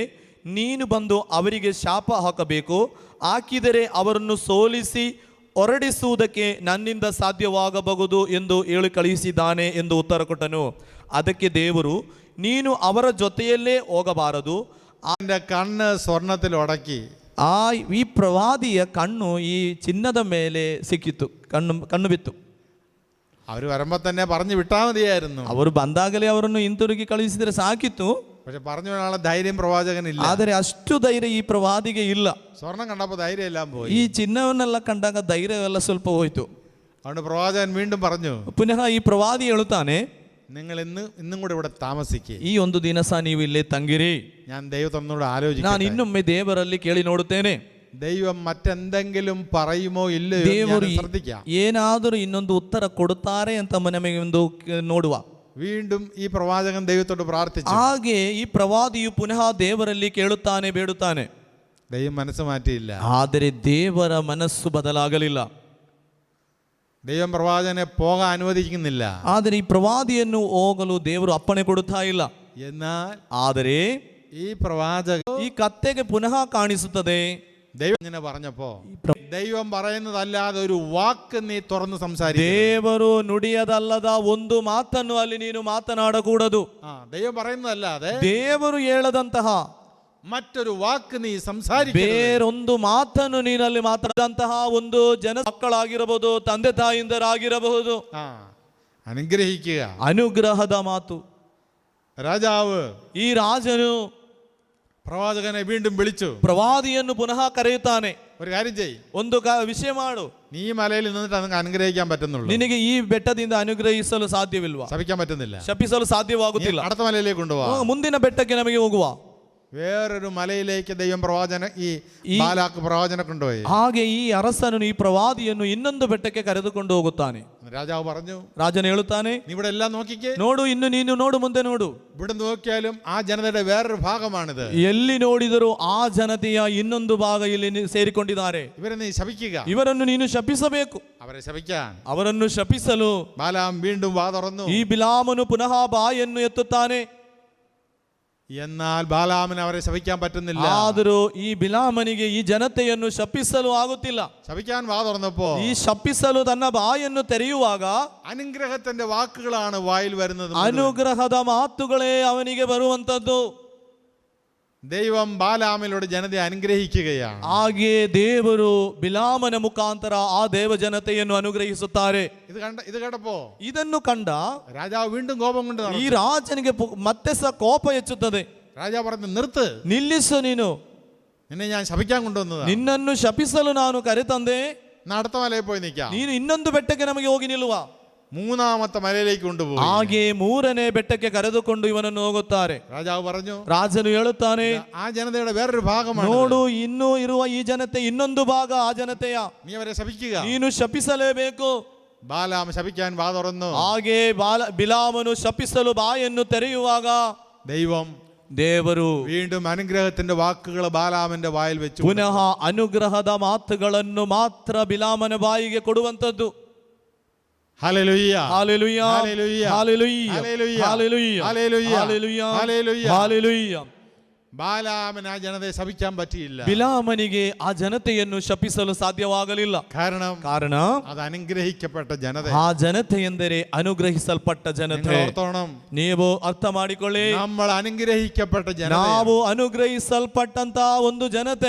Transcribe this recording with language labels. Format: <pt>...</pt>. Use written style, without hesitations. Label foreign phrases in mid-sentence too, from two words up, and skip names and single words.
<kn>ನೀನು ಬಂದು ಅವರಿಗೆ ಶಾಪ ಹಾಕಬೇಕು, ಹಾಕಿದರೆ ಅವರನ್ನು ಸೋಲಿಸಿ ಹೊರಡಿಸುವುದಕ್ಕೆ ನನ್ನಿಂದ ಸಾಧ್ಯವಾಗಬಹುದು ಎಂದು ಹೇಳಿ ಕಳುಹಿಸಿದ್ದಾನೆ ಎಂದು ಉತ್ತರ ಕೊಟ್ಟನು. ಅದಕ್ಕೆ ದೇವರು, ನೀನು ಅವರ ಜೊತೆಯಲ್ಲೇ ಹೋಗಬಾರದು.</kn> <ml>അവൻ്റെ കണ്ണ് സ്വർണത്തിൽ ഉടക്കി.</ml> <kn>ಈ ಪ್ರವಾದಿಯ ಕಣ್ಣು ಈ ಚಿನ್ನದ ಮೇಲೆ ಸಿಕ್ಕಿತು, ಕಣ್ಣು ಬಿತ್ತು.</kn> <ml>അവർ വരുമ്പോൾ തന്നെ പറഞ്ഞു വിട്ടാൽ മതിയായിരുന്നു.</ml> <kn>ಅವರು ಬಂದಾಗಲೇ ಅವರನ್ನು ಹಿಂತಿರುಗಿ ಕಳುಹಿಸಿದರೆ ಸಾಕಿತ್ತು.</kn> <ml>പക്ഷെ പറഞ്ഞു വിടാനുള്ള ധൈര്യം പ്രവാചകനില്ല.</ml> <kn>ಆದರೆ ಅಷ್ಟು ಧೈರ್ಯ ಈ ಪ್ರವಾದಿಗೆ ಇಲ್ಲ.</kn> <ml>സ്വർണം കണ്ടപ്പോൾ ധൈര്യം എല്ലാം പോയി.</ml> <kn>ಈ ಚಿನ್ನವನ್ನೆಲ್ಲ ಕಂಡಾಗ ಧೈರ್ಯವೆಲ್ಲ ಸ್ವಲ್ಪ ಹೋಯ್ತು.</kn> <ml>അതുകൊണ്ട് പ്രവാചകൻ വീണ്ടും പറഞ്ഞു,</ml> <kn>ಪುನಃ ಈ ಪ್ರವಾದಿ ಹೇಳುತ್ತಾನೆ,</kn> <ml>നിങ്ങൾ ഇന്നും കൂടെ ഇവിടെ താമസിക്കുക.</ml> <kn>ಈ ಒಂದು ದಿನ ಸಹ ನೀವು ಇಲ್ಲೇ ತಂಗಿರಿ.</kn> <ml>ഞാൻ ദൈവത്തോട്</ml> <kn>ನಾನು</kn> <ml>ആലോചിക്കാം.</ml> <kn>ಇನ್ನೊಮ್ಮೆ ದೇವರಲ್ಲಿ ಕೇಳಿ ನೋಡುತ್ತೇನೆ.</kn> <ml>ദൈവം മറ്റെന്തെങ്കിലും പറയുമോ ഇല്ലയോ</ml> <kn>ದೇವರು</kn> <ml>എന്ന് ശ്രദ്ധിക്കാം.</ml> <kn>ಏನಾದರೂ ಇನ್ನೊಂದು ಉತ್ತರ ಕೊಡುತ್ತಾರೆ ಅಂತ ನಮಗೆ ಒಂದು ನೋಡುವ.</kn> <ml>വീണ്ടും ഈ പ്രവാചകൻ ദൈവത്തോട് പ്രാർത്ഥിച്ചു.</ml> <kn>ಹಾಗೆ ಈ ಪ್ರವಾದಿಯು ಪುನಃ ದೇವರಲ್ಲಿ ಕೇಳುತ್ತಾನೆ, ಬೇಡುತ್ತಾನೆ.</kn> <ml>ദൈവം മനസ്സ് മാറ്റിയില്ല.</ml> <kn>ಆದರೆ ದೇವರ ಮನಸ್ಸು ಬದಲಾಗಲಿಲ್ಲ.</kn> <ml>ദൈവം പ്രവാചകനെ പോകാൻ അനുവദിക്കുന്നില്ല.</ml> <kn>ಆದರೆ ಈ ಪ್ರವಾದಿಯನ್ನು ಹೋಗಲು ದೇವರು ಅಪ್ಪಣೆ ಕೊಡುತ್ತಾ ಇಲ್ಲ.</kn> <ml>എന്നാൽ</ml> <kn>ಆದರೆ</kn> <ml>ഈ പ്രവാചകൻ</ml> <kn>ಈ ಕತ್ತೆಗೆ ಪುನಃ ಕಾಣಿಸುತ್ತದೆ.</kn> <ml>ദൈവം ഇങ്ങനെ പറഞ്ഞപ്പോ, ദൈവം പറയുന്നതല്ലാതെ ഒരു വാക്ക് നീ തുറന്ന് സംസാരിക്കും.</ml> <kn>ದೇವರು ನುಡಿಯದಲ್ಲದ ಒಂದು ಮಾತನ್ನು ಅಲ್ಲಿ ನೀನು ಮಾತನಾಡಕೂಡದು.</kn> <ml>ദൈവം പറയുന്നതല്ലാതെ</ml> <kn>ದೇವರು ಹೇಳದಂತಹ</kn> <ml>മറ്റൊരു വാക്ക് നീ സംസാരിക്കും.</ml> <kn>ಬೇರೊಂದು ಮಾತನ್ನು ನೀನಲ್ಲಿ ಮಾತಾಡದಂತಹ ಒಂದು ಜನ ಮಕ್ಕಳಾಗಿರಬಹುದು, ತಂದೆ ತಾಯಿಂದರಾಗಿರಬಹುದು.</kn> <ml>അനുഗ്രഹിക്കുക.</ml> <kn>ಅನುಗ್ರಹದ ಮಾತು.</kn> <ml>രാജാവ്</ml> <kn>ಈ ರಾಜನು</kn> <ml>പ്രവാചകനെ വീണ്ടും വിളിച്ചു.</ml> <kn>ಪ್ರವಾದಿಯನ್ನು ಪುನಃ ಕರೆಯುತ್ತಾನೆ.</kn> <ml>ഒരു കാര്യം ചെയ്,</ml> <kn>ಒಂದು ವಿಷಯ ಮಾಡು.</kn> <ml>നീ ഈ മലയിൽ നിന്നിട്ട് നിങ്ങൾക്ക് അനുഗ്രഹിക്കാൻ പറ്റുന്നുള്ളൂ.</ml> <kn>ನಿನಗೆ ಈ ಬೆಟ್ಟದಿಂದ ಅನುಗ್ರಹಿಸಲು ಸಾಧ್ಯವಿಲ್ವಾ?</kn> <ml>ശപിക്കാൻ പറ്റുന്നില്ല.</ml> <kn>ಶಪಿಸಲು ಸಾಧ್ಯವಾಗುತ್ತಿಲ್ಲ.</kn> <ml>അടുത്ത മലയിലേക്ക് കൊണ്ടുപോവാ.</ml> <kn>ಮುಂದಿನ ಬೆಟ್ಟಕ್ಕೆ ನಮಗೆ ಹೋಗುವ.</kn> <ml>വേറൊരു മലയിലേക്ക് ദൈവം ഈ ബാലാക്ക് പ്രവാചകനെ കൊണ്ടുപോയി.</ml> <kn>ಹಾಗೆ ಈ ಅರಸನು ಈ ಪ್ರವಾದಿಯನ್ನು ಇನ್ನೊಂದು ಬೆಟ್ಟಕ್ಕೆ ಕರೆದುಕೊಂಡು ಹೋಗುತ್ತಾನೆ.</kn> <ml>രാജാവ് പറഞ്ഞു,</ml> <kn>ರಾಜನು ಹೇಳುತ್ತಾನೆ,</kn> <ml>നീ ഇവിടെ എല്ലാം നോക്കിക്കേ.</ml> <kn>ನೋಡು, ಇನ್ನು ನೀನು ನೋಡು, ಮುಂದೆ ನೋಡು.</kn> <ml>ഇവിടെ നോക്കിയാലും ആ ജനതയുടെ വേറൊരു ഭാഗമാണിത്.</ml> <kn>ಎಲ್ಲಿ ನೋಡಿದರೂ ಆ ಜನತೆಯ ಇನ್ನೊಂದು ಭಾಗ ಇಲ್ಲಿ ಸೇರಿಕೊಂಡಿದ್ದಾರೆ.</kn> <ml>ഇവരെ നീ ശപിക്കുക.</ml> <kn>ಇವರನ್ನು ನೀನು ಶಪಿಸಬೇಕು.</kn> <ml>അവരെ ശപിക്കാൻ</ml> <kn>ಅವರನ್ನು ಶಪಿಸಲು</kn> <ml>ബാലാം വീണ്ടും വാ തുറന്നു.</ml> <kn>ಈ ಬಿಲಾಮನು ಪುನಃ ಬಾಯನ್ನು ಎತ್ತುತ್ತಾನೆ.</kn> <ml>എന്നാൽ ബാലാമിന് അവരെ ശപിക്കാൻ പറ്റുന്നില്ല.</ml> <kn>ಆದರೂ ಈ ಬಿಲಾಮನಿಗೆ ಈ ಜನತೆಯನ್ನು ಶಪಿಸಲು ಆಗುತ್ತಿಲ್ಲ.</kn> <ml>ശപിക്കാൻ വാ തുറന്നപ്പോ</ml> <kn>ಈ ಶಪಿಸಲು ತನ್ನ ಬಾಯನ್ನು ತೆರೆಯುವಾಗ</kn> <ml>അനുഗ്രഹത്തിന്റെ വാക്കുകളാണ് വായിൽ വരുന്നത്.</ml> <kn>ಅನುಗ್ರಹದ ಮಾತುಗಳೇ ಅವನಿಗೆ ಬರುವಂತದ್ದು.</kn> <ml>ദൈവം ബാലാമിലൂടെ ജനതയെ അനുഗ്രഹിക്കുകയാണ്.</ml> <kn>ಹಾಗೆ ದೇವರು ಬಿಲಾಮನ ಮುಖಾಂತರ ಆ ದೇವ ಜನತೆಯನ್ನು ಅನುಗ್ರಹಿಸುತ್ತಾರೆ.</kn> <ml>ഇത് കേട്ടപ്പോ</ml> <kn>ಇದನ್ನು ಕಂಡ</kn> <ml>രാജാവ് വീണ്ടും കോപം കൊണ്ട്</ml> <kn>ಈ ರಾಜನಿಗೆ ಮತ್ತೆ ಸಹ ಕೋಪ ಹೆಚ್ಚುತ್ತದೆ.</kn> <ml>രാജാവ് പറഞ്ഞു, നിർത്ത്,</ml> <kn>ನಿಲ್ಲಿಸು, ನೀನು</kn> <ml>നിന്നെ ഞാൻ ശപിക്കാൻ കൊണ്ടുവന്നതാ.</ml> <kn>ನಿನ್ನನ್ನು ಶಪಿಸಲು ನಾನು ಕರೆತಂದೆ.</kn> <ml>അടുത്ത മലയിൽ പോയി നിൽക്കാം.</ml> <kn>ನೀನು ಇನ್ನೊಂದು ಬೆಟ್ಟಕ್ಕೆ ನಮಗೆ ಹೋಗಿ ನಿಲ್ಲುವ.</kn> <ml>മൂന്നാമത്തെ മലയിലേക്ക് കൊണ്ടുപോയി.</ml> <kn>ಹಾಗೆ ಮೂರನೇ ಬೆಟ್ಟಕ್ಕೆ ಕರೆದುಕೊಂಡು ಇವನನ್ನು ಹೋಗುತ್ತಾರೆ.</kn> <ml>രാജാവ് പറഞ്ഞു,</ml> <kn>ರಾಜನು ಹೇಳುತ್ತಾನೆ,</kn> <ml>ആ ജനതയുടെ വേറൊരു ഭാഗമാണ്.</ml> <kn>ನೋಡು, ಇನ್ನೂ ಇರುವ ಈ ಜನತೆ ಇನ್ನೊಂದು ಭಾಗ ಆ ಜನತೆಯ.</kn> <ml>നീ അവരെ ശപിക്കുക.</ml> <kn>ನೀನು ಶಪಿಸಲೇಬೇಕು.</kn> <ml>ബാലാം ശപിക്കാൻ വാ തുറന്നു.</ml> <kn>ಹಾಗೆ ಬಿಲಾಮನು ಶಪಿಸಲು ಬಾಯನ್ನು ತೆರೆಯುವಾಗ ದೇವರು</kn> <ml>വീണ്ടും അനുഗ്രഹത്തിന്റെ വാക്കുകൾ ബാലാമിന്റെ വായിൽ വെച്ചു.</ml> <kn>ಪುನಃ ಅನುಗ್ರಹದ ಮಾತುಗಳನ್ನು ಮಾತ್ರ ಬಿಲಾಮನ ಬಾಯಿಗೆ ಕೊಡುವಂತದ್ದು.</kn> <ml>ഹല്ലേലൂയ, ഹല്ലേലൂയ, ഹല്ലേലൂയ, ഹല്ലേലൂയ, ഹല്ലേലൂയ, ഹല്ലേലൂയ, ഹല്ലേലൂയ, ഹല്ലേലൂയ, ഹല്ലേലൂയ. ഹല്ലേലൂയ. ബാലാമിന് ആ ജനതയെ ശപിക്കാൻ പറ്റിയില്ല.</ml> <kn>ಬಿಲಾಮನಿಗೆ ಆ ಜನತೆಯನ್ನು ಶಪಿಸಲು ಸಾಧ್ಯವಾಗಲಿಲ್ಲ. ಕಾರಣ</kn> <ml>അത് അനുഗ്രഹിക്കപ്പെട്ട ജനത.</ml> <kn>ಆ ಜನತೆ ಎಂದರೆ ಅನುಗ್ರಹಿಸಲ್ಪಟ್ಟ ಜನತೆ. ನೀವು ಅರ್ಥ ಮಾಡಿಕೊಳ್ಳಿ,</kn> <ml>നമ്മൾ അനുഗ്രഹിക്കപ്പെട്ട ജനത,</ml> <kn>ನಾವು ಅನುಗ್ರಹಿಸಲ್ಪಟ್ಟಂತಹ ಒಂದು ಜನತೆ.</kn>